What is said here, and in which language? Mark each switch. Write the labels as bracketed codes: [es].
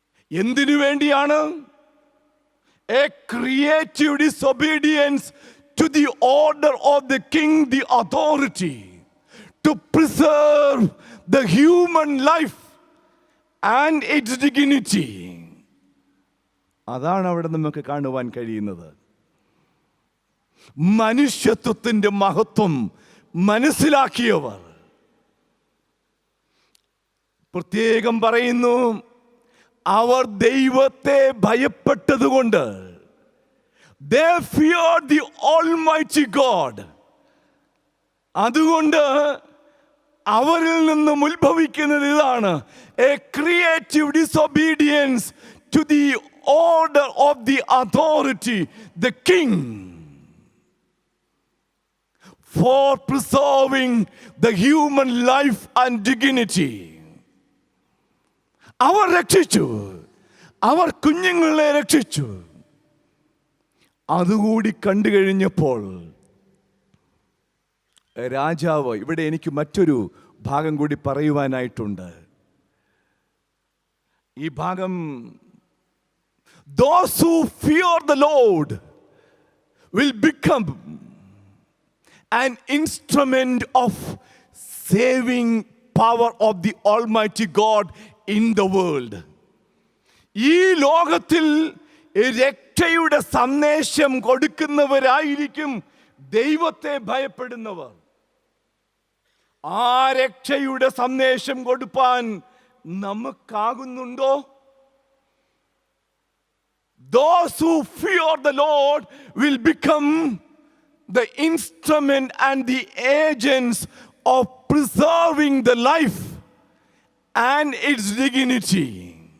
[ml] എന്തിനു വേണ്ടിയാണ്? [en] A creative disobedience to the order of the king, the authority, to preserve the human life and its dignity. [ml] അതാണ് അവിടെ നമുക്ക് കാണുവാൻ കഴിയുന്നത്. മനുഷ്യത്വത്തിൻ്റെ മഹത്വം മനസ്സിലാക്കിയവർ. പ്രത്യേകം പറയുന്നു, അവർ ദൈവത്തെ ഭയപ്പെട്ടതുകൊണ്ട് [en] They feared the Almighty God. [ml] അതുകൊണ്ട് അവരിൽ നിന്നും ഉത്ഭവിക്കുന്നത് ഇതാണ്: [en] a creative disobedience to the order of the authority, the king, for preserving the human life and dignity. [ml] അവർ രക്ഷിച്ചു, അവർ കുഞ്ഞുങ്ങളെ രക്ഷിച്ചു. അതുകൂടി കണ്ടു കഴിഞ്ഞപ്പോൾ രാജാവ്, ഇവിടെ എനിക്ക് മറ്റൊരു ഭാഗം കൂടി പറയുവാനായിട്ടുണ്ട്. ഈ ഭാഗം, [en] those who fear the Lord will become an instrument of saving power of the Almighty God in the world. [ml] ഈ ലോകത്തിൽ രക്ഷയുടെ സന്ദേശം കൊടുക്കുന്നവരായിരിക്കും ദൈവത്തെ ഭയപ്പെടുന്നവർ. ആ രക്ഷയുടെ സന്ദേശം കൊടുപ്പാൻ നമുക്കാകുന്നുണ്ടോ? [en] Those who fear the Lord will become the instrument and the agents of preserving the life and its dignity.